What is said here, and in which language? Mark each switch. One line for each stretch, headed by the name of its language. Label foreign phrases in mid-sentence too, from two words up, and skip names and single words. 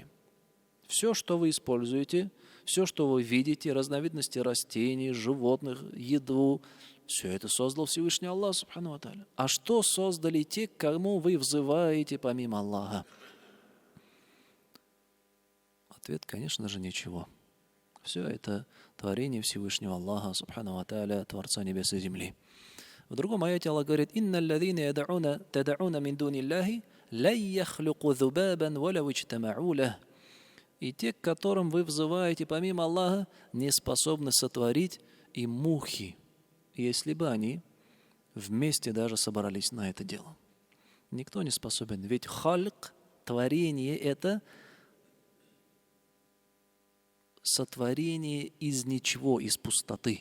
Russian: Все, что вы используете, все, что вы видите, разновидности растений, животных, еду, все это создал Всевышний Аллах
Arabic: سبحانه وتعالى.
Russian: А что создали те, к кому вы взываете помимо Аллаха? Ответ, конечно же, ничего. Все это творение Всевышнего Аллаха
Arabic: سبحانه وتعالى,
Russian: Творца небес и земли. В другом аяте Аллах говорит:
Arabic: «إن الذين تدعون من دون الله لا يخلقوا ذبابا ولو اجتمعوا له».
Russian: И те, к которым вы взываете помимо Аллаха, не способны сотворить и мухи, если бы они вместе даже собрались на это дело. Никто не способен. Ведь хальк, творение, это сотворение из ничего, из пустоты.